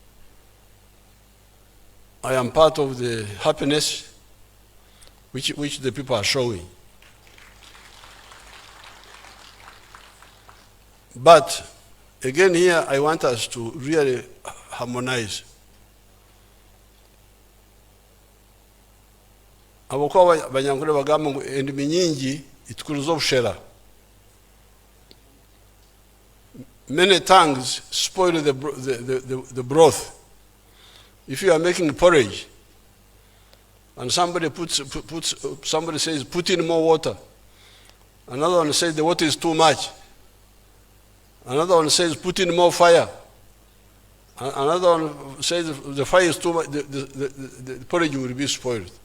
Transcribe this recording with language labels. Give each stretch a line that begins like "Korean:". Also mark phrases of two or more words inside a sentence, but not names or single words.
English: I am part of the happiness which the people are showing. But again here, I want us to really harmonize.
Nyankole: Abokuba banyangule bagamba ngu endimi nyingi itukuluza obushera.
English: Many tongues spoil the broth. If you are making porridge and somebody somebody says put in more water, another one says the water is too much, another one says put in more fire, another one says the fire is too much, the porridge will be spoiled.